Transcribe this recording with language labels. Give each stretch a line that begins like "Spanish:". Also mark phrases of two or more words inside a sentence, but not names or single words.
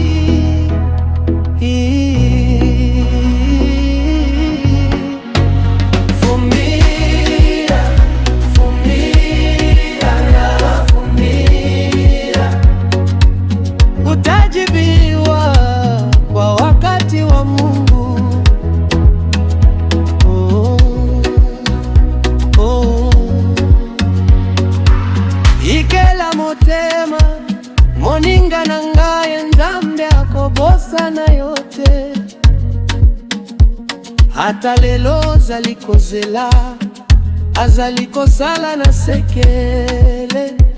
Swahili: Vumilia, vumilia, vumilia. Utajibiwa kwa wakati wa Mungu. Oh, oh.
Lingala: Ikela motema moninga nangaye nzambe akobosa na yote. Hata lelo zalikozela azalikosala na sekele.